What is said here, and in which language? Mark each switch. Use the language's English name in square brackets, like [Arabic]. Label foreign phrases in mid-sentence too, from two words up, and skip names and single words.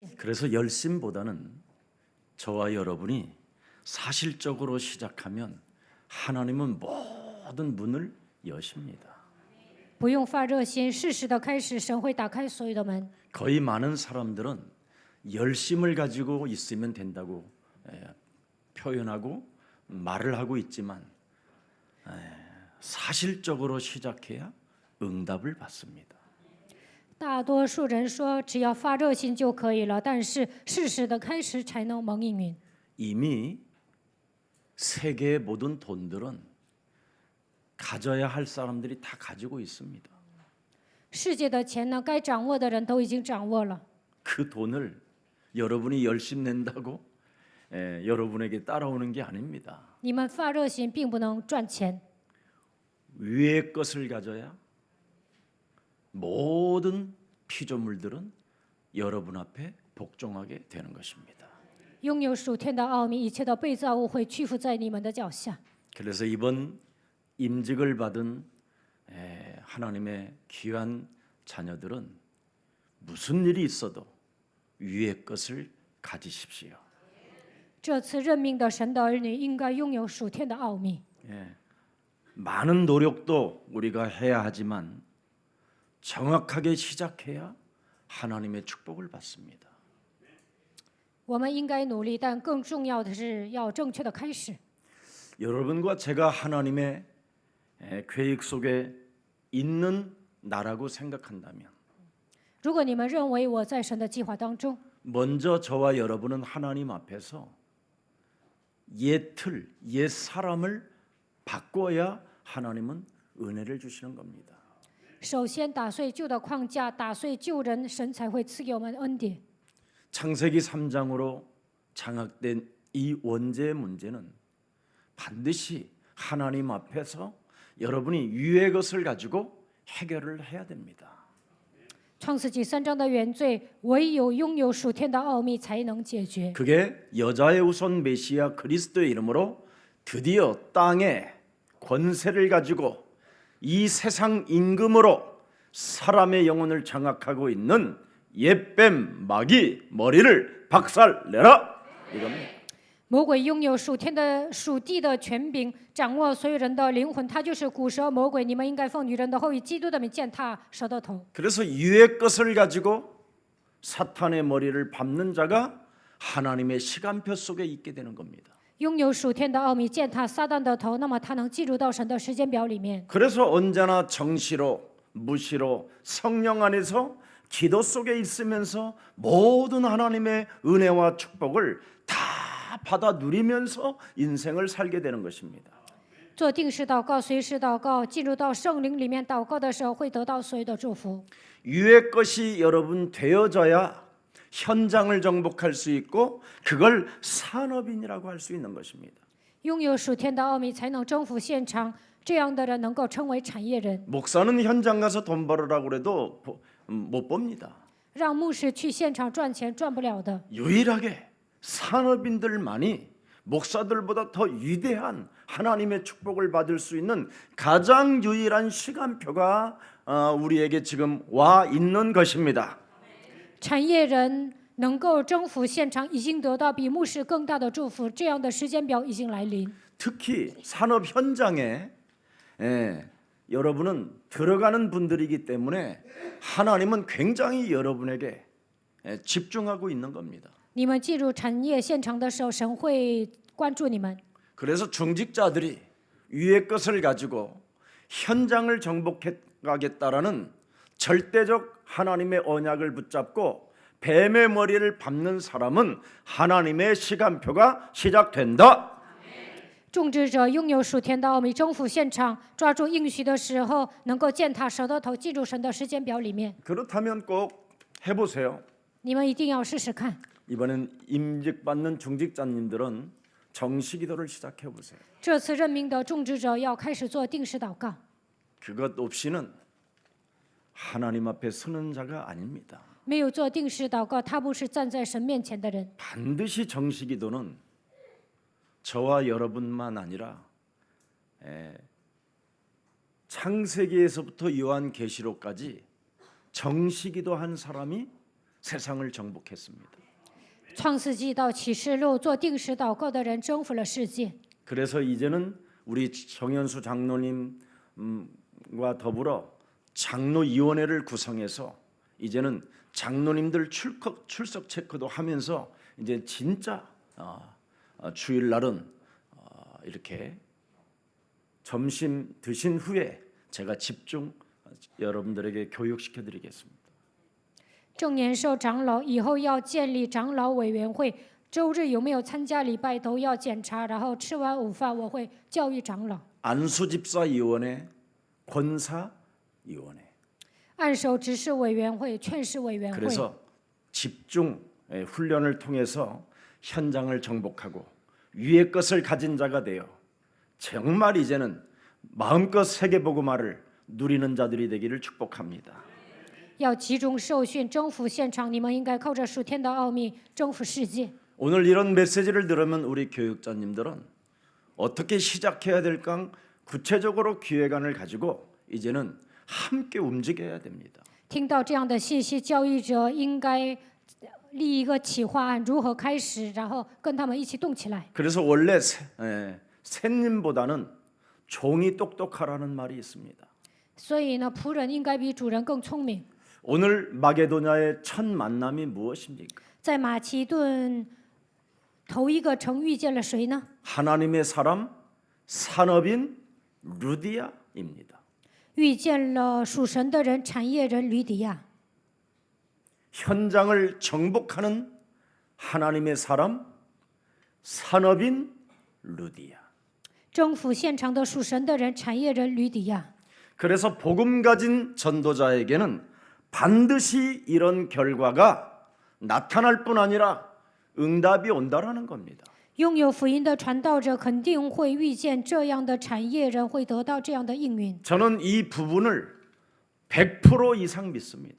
[Korean] 그래서 열심보다는 저와 여러분이 사실적으로 시작하면 하나님은 모든 문을 여십니다. [Chinese] 不用发热心，适时的开始，神会打开所有的门。 [Korean] 거의 많은 사람들은 열심을 가지고 있으면 된다고 표현하고 말을 하고 있지만 사실적으로 시작해야 응답을 받습니다. [Chinese] 大多数人说只要发热心就可以了，但是适时的开始才能蒙应允。 [Korean] 이미 세계의 모든 돈들은 가져야 할 사람들이 다 가지고 있습니다. [Chinese] 世界的钱呢，该掌握的人都已经掌握了。 [Korean] 그 돈을 여러분이 열심 낸다고 여러분에게 따라오는 게 아닙니다. [Chinese] 你们发热心并不能赚钱， [Korean] 위의 것을 가져야 모든 피조물들은 여러분 앞에 복종하게 되는 것입니다. [Chinese] 拥有属天的奥秘，一切的被造物会屈服在你们的脚下。 [Korean] 그래서 이번 임직을 받은 하나님의 귀한 자녀들은 무슨 일이 있어도 위의 것을 가지십시오. [Chinese] 这次任命的神的儿女应该拥有属天的奥秘。 [Korean] 많은 노력도 우리가 해야 하지만 정확하게 시작해야 하나님의 축복을 받습니다. [Chinese] 我们应该努力，但更重要的是要正确的开始。 [Korean] 여러분과 제가 하나님의 계획 속에 있는 나라고 생각한다면 [Chinese] 如果你们认为我在神的计划当中， [Korean] 먼저 저와 여러분은 하나님 앞에서 옛 틀, 옛 사람을 바꿔야 하나님은 은혜를 주시는 겁니다. [Chinese] 首先打碎旧的框架，打碎旧人，神才会赐给我们恩典。 [Korean] 창세기 3장으로 장악된 이 원죄의 문제는 반드시 하나님 앞에서 여러분이 위의 것을 가지고 해결을 해야 됩니다. [Chinese] 创世纪3章的原罪，唯有拥有属天的奥秘才能解决。 [Korean] 그게 여자의 후손 메시아 그리스도의 이름으로 드디어 땅에 권세를 가지고 이 세상 임금으로 사람의 영혼을 장악하고 있는 옛뱀 마귀 머리를 박살내라 이겁니다. [Chinese] 魔鬼拥有属天的属地的权柄，掌握所有人的灵魂，他就是古蛇魔鬼。你们应该奉女人的后裔基督的名践踏蛇的头。 [Korean] 그래서 위의 것을 가지고 사탄의 머리를 밟는 자가 하나님의 시간표 속에 있게 되는 겁니다. [Chinese] 拥有属天的奥秘，践踏撒旦的头，那么他能进入到神的时间表里面。 [Korean] 그래서 언제나 정시로 무시로 성령 안에서 기도 속에 있으면서 모든 하나님의 은혜와 축복을 다 받아 누리면서 인생을 살게 되는 것입니다. [Chinese] 做定时祷告，随时祷告，进入到圣灵里面祷告的时候，会得到所有的祝福。 [Korean] 위의 것이 여러분 되어져야 현장을 정복할 수 있고 그걸 산업인이라고 할 수 있는 것입니다. [Chinese] 拥有属天的奥秘，才能征服现场。这样的人能够称为产业人。 [Korean] 목사는 현장 가서 돈 벌으라고 그래도 못 봅니다. [Chinese] 让牧师去现场赚钱，赚不了的。 [Korean] 유일하게 산업인들만이 목사들보다 더 위대한 하나님의 축복을 받을 수 있는 가장 유일한 시간표가 우리에게 지금 와 있는 것입니다. [Chinese] 产业人能够征服现场，已经得到比牧师更大的祝福。这样的时间表已经来临。 [Korean] 특히 산업 현장에 여러분은 들어가는 분들이기 때문에 하나님은 굉장히 여러분에게 집중하고 있는 겁니다. [Chinese] 你们进入产业现场的时候，神会关注你们。 [Korean] 그래서 중직자들이 위의 것을 가지고 현장을 정복하겠다라는 절대적 하나님의 언약을 붙잡고 뱀의 머리를 밟는 사람은 하나님의 시간표가 시작된다. [Chinese] 种植者拥有属天的奥秘，征服现场，抓住应许的时候，能够践踏蛇的头，进入神的时间表里面。 [Korean] 그렇다면 꼭 해보세요. [Chinese] 你们一定要试试看。 [Korean] 이번엔 임직받는 중직자님들은 정시기도를 시작해 보세요. [Chinese] 这次任命的种植者要开始做定时祷告， [Korean] 그것 없이는 하나님 앞에 서는 자가 아닙니다. [Chinese] 没有做定时祷告，他不是站在神面前的人。 [Korean] 반드시 정시기도는 저와 여러분만 아니라 창세기에서부터 요한계시록까지 정시기도한 사람이 세상을 정복했습니다. [Chinese] 创世纪到启示录做定时祷告的人征服了世界。 [Korean] 그래서 이제는 우리 정현수 장로님과 더불어 장로위원회를 구성해서 이제는 장로님들 출석 체크도 하면서 이제 진짜 주일날은 이렇게 점심 드신 후에 제가 집중 여러분들에게 교육시켜 드리겠습니다. [Chinese] 正年寿长老以后要建立长老委员会，周日有没有参加礼拜都要检查，然后吃完午饭我会教育长老。 [Korean] 안수집사위원회, 권사위원회. [Chinese] 按手执事委员会、劝示委员会。 [Korean] 그래서 집중 훈련을 통해서 현장을 정복하고 위의 것을 가진 자가 되어 정말 이제는 마음껏 세계복음화를 누리는 자들이 되기를 축복합니다. [Chinese] 要集中受训，征服现场。你们应该靠着属天的奥秘征服世界。 [Korean] 오늘 이런 메시지를 들으면 우리 교육자님들은 어떻게 시작해야 될까 구체적으로 기획안을 가지고 이제는 함께 움직여야 됩니다. [Chinese] 听到这样的信息，教育者应该立一个企划案，如何开始，然后跟他们一起动起来。 [Korean] 그래서 원래 새님보다는 종이 똑똑하라는 말이 있습니다. [Chinese] 所以呢，仆人应该比主人更聪明。 [Korean] 오늘 마게도냐의 첫 만남이 무엇입니까? [Chinese] 在马其顿，头一个城遇见了谁呢？ [Korean] 하나님의 사람 산업인 루디아입니다. [Chinese] 遇见了属神的人，产业人吕底亚。 [Korean] 현장을 정복하는 하나님의 사람 산업인 루디아. [Chinese] 征服现场的属神的人，产业人吕底亚。 [Korean] 그래서 복음 가진 전도자에게는 반드시 이런 결과가 나타날 뿐 아니라 응답이 온다라는 겁니다. [Chinese] 拥有福音的传道者肯定会遇见这样的产业人，会得到这样的应允。 [Korean] 저는 이 부분을 100% 이상 믿습니다.